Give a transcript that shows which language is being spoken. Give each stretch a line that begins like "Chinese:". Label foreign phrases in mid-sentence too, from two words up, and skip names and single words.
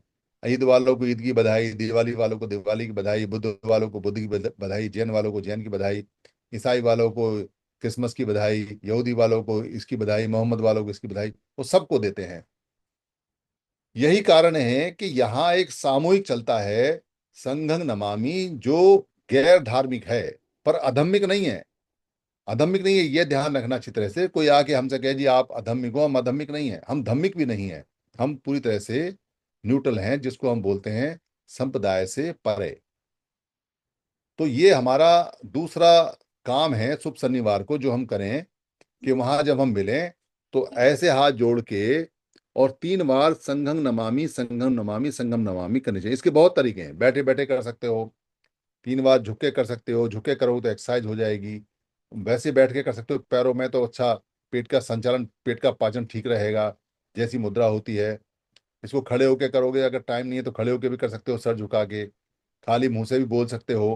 Hindi: ईद वालों को ईद की बधाई, दिवाली वालों को दिवाली की बधाई, बुद्ध वालों को बुद्ध की बधाई, जैन वालों को जैन की बधाई, ईसाई वालों को क्रिसमस की बधाई, यहूदी वालों को इसकी बधाई, मोहम्मद वालों को इसकी बधाई, वो सबको देते हैं। यही कारण है कि यहाँ एक सामूहिक चलता है
Pali: संघं नमामि,
Hindi: जो गैर धार्मिक है पर अधम्मिक नहीं है। अधम्मिक नहीं है, ये ध्यान रखना अच्छी तरह से। कोई आके हमसे कहे जी आप अधम्मिक हो, हम अधम्मिक नहीं है, हम धम्मिक भी नहीं है। हम पूरी तरह से न्यूट्रल हैं, जिसको हम बोलते हैं संप्रदाय से परे। तो ये हमारा दूसरा काम है शुभ शनिवार को जो हम करें कि वहां जब हम मिलें तो ऐसे हाथ जोड़ के और 3 बार
Pali: संघं नमामि संघं नमामि संघं नमामि
Hindi: करनी चाहिए। इसके बहुत तरीके हैं, बैठे बैठे कर सकते हो, 3 बार झुक के कर सकते हो, झुक के करोगे तो एक्सरसाइज हो जाएगी, वैसे बैठ के कर सकते हो पैरों में तो अच्छा पेट का संचालन, पेट का पाचन ठीक रहेगा, जैसी मुद्रा होती है। इसको खड़े होके करोगे, अगर टाइम नहीं है तो खड़े होके भी कर सकते हो, सर झुका के, खाली मुंह से भी बोल सकते हो।